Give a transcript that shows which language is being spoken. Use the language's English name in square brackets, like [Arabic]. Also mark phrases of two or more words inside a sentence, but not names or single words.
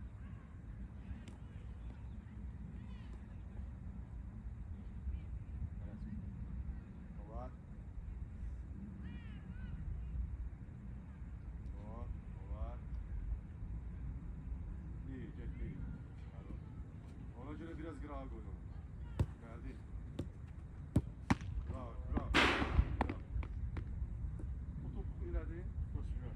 [Azerbaijani] Dolar. Hop, dolar. İyi, getdi. Ona göre biraz qırağa qoyun. Gəldi. Bravo, bravo. Bravo. O topu elədi. Koşuyor.